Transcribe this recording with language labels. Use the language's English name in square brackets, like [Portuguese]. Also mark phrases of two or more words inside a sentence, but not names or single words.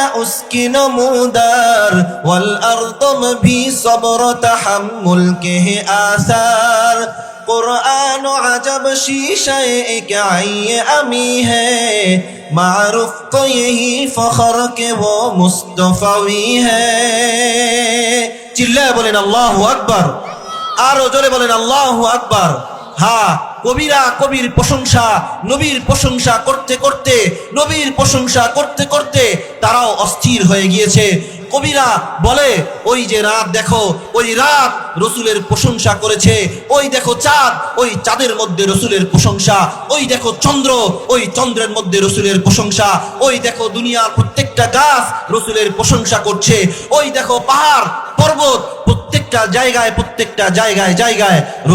[Urdu] اس کی نمودار والارض میں بھی صبر و تحمل کے ہے آثار قرآن و عجب شیشہ ایک عین امی ہے معروف تو یہی فخر کہ وہ مصطفی ہے [Bangla] চিল্লায় বলেন আল্লাহু আকবার, আরো জোরে বলেন আল্লাহু আকবার। হ্যাঁ, কবিরা কবির প্রশংসা, নবীর প্রশংসা করতে করতে তারাও অস্থির হয়ে গিয়েছে। কবিরা বলে, ওই যে রাত দেখো, ওই রাত রসুলের প্রশংসা করেছে, ওই দেখো চাঁদ, ওই চাঁদের মধ্যে রসুলের প্রশংসা, ওই দেখো চন্দ্র, ওই চন্দ্রের মধ্যে রসুলের প্রশংসা, ওই দেখো দুনিয়ার প্রত্যেকটা গাছ রসুলের প্রশংসা করছে, ওই দেখো পাহাড় পর্বত প্রত্যেকটা জায়গায় রসুলের প্রশংসা।